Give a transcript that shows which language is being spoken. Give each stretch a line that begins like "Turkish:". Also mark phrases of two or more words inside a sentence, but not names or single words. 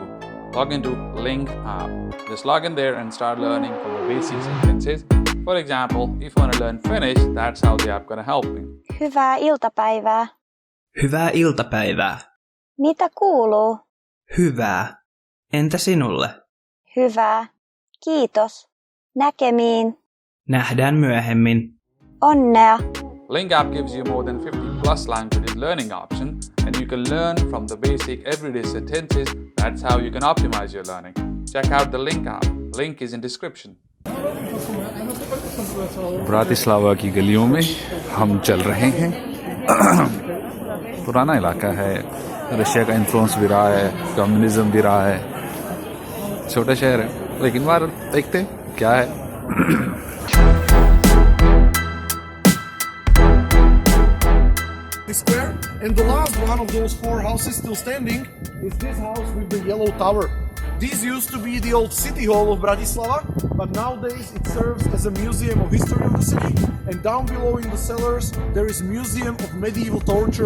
English: Log into Link app. Just log in there and start learning from the basic sentences. For example, if you want to learn Finnish, that's how the app gonna help me.
Finnish: Hyvää iltapäivää. Hyvää iltapäivää. Mitä kuuluu? Hyvää. Entä sinulle? Hyvää. Kiitos. Näkemiin. Nähdään myöhemmin. Onnea.
English: Link app gives you more than 50 plus languages learning option and you can learn from the basic everyday sentences. That's how you can optimize your learning. Check out the Link app. Link is in description.
Hindi: ब्रातिस्लावा की गलियों में हम चल रहे हैं। पुराना इलाका है, रशिया का इन्फ्लुएंस भी रहा है, कम्युनिज्म भी रहा है, छोटा शहर है, लेकिन बार देखते क्या है।
English: Square, and the last one of those 4 houses still standing is this house with the yellow tower. This used to be the old city hall of Bratislava, but nowadays it serves as a museum of history of the city, and down below in the cellars there is Museum of Medieval Torture.